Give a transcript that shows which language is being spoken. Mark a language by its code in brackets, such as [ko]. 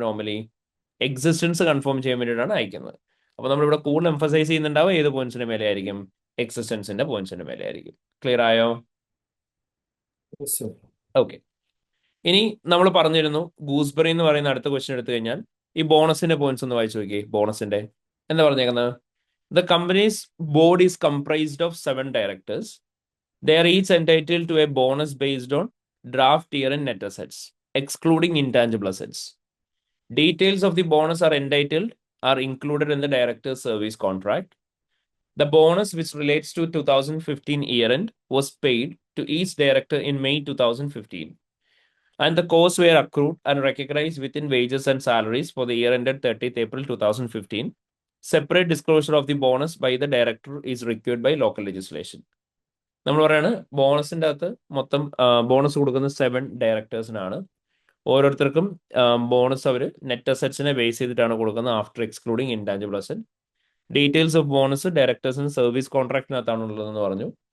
[ml] Normally existence confirm ചെയ്യാൻ വേണ്ടിയിട്ടാണ് അയക്കുന്നത്. അപ്പൊ നമ്മളിവിടെ കൂടുതൽ എംഫസൈസ് ചെയ്യുന്നുണ്ടാവുക ഏത് പോയിന്റ്സിന്റെ മേലെ ആയിരിക്കും? എക്സിസ്റ്റൻസിന്റെ പോയിന്റ്സിന്റെ മേലെ ആയിരിക്കും. ക്ലിയർ ആയോ? ഓക്കെ, ഇനി നമ്മൾ പറഞ്ഞിരുന്നു ഗൂസ്ബെറി എന്ന് പറയുന്ന അടുത്ത ക്വസ്റ്റ്യൻ എടുത്തു കഴിഞ്ഞാൽ ഈ ബോണസിന്റെ പോയിന്റ്സ് ഒന്ന് വായിച്ചു നോക്കി. ബോണസിന്റെ എന്താ പറഞ്ഞേക്കുന്നത്? [en] The company's board is comprised of 7 directors. They are each entitled to a bonus based on draft year-end net assets, excluding intangible assets. Details of the bonus are included in the director's service contract. The bonus, which relates to 2015 year-end, was paid to each director in May 2015. And the costs were accrued and recognized within wages and salaries for the year ended 30th April 2015. Separate disclosure of the bonus by the director is required by local legislation. [ml] നമ്മൾ പറയാണ് ബോണസിന്റെ അകത്ത് മൊത്തം bonus കൊടുക്കുന്ന 7 ഡയറക്ടേഴ്സിനാണ്. ഓരോരുത്തർക്കും bonus അവർ net അസറ്റ്സിനെ base ചെയ്തിട്ടാണ് കൊടുക്കുന്നത് after excluding intangible asset. Details of bonus ഡയറക്ടേഴ്സിന് service കോൺട്രാക്ടിനകത്താണ് ഉള്ളതെന്ന് പറഞ്ഞു.